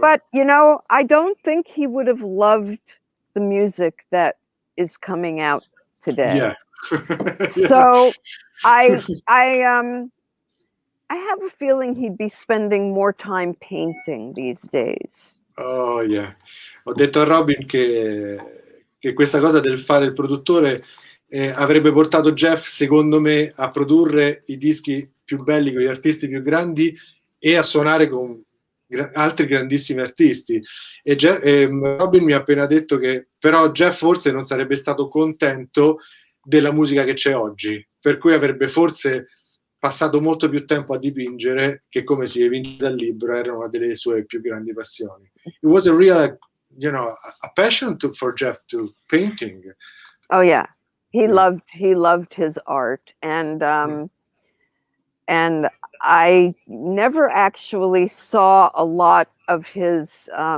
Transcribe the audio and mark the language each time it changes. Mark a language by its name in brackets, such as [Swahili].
[English] But, I don't think he would have loved the music that is coming out today. Yeah. So I have a feeling he'd be spending more time painting these days. Oh, yeah. [Italian] Ho detto a Robyn che questa cosa del fare il produttore avrebbe portato Jeff, secondo me, a produrre i dischi più belli con gli artisti più grandi e a suonare con altri grandissimi artisti. E Robyn mi ha appena detto che però Jeff forse non sarebbe stato contento della musica che c'è oggi, per cui avrebbe forse passato molto più tempo a dipingere, che, come si evince dal libro, era una delle sue più grandi passioni. [English] It was a real, a passion for Jeff to painting. Oh yeah, he loved his art, and I never actually saw a lot of his.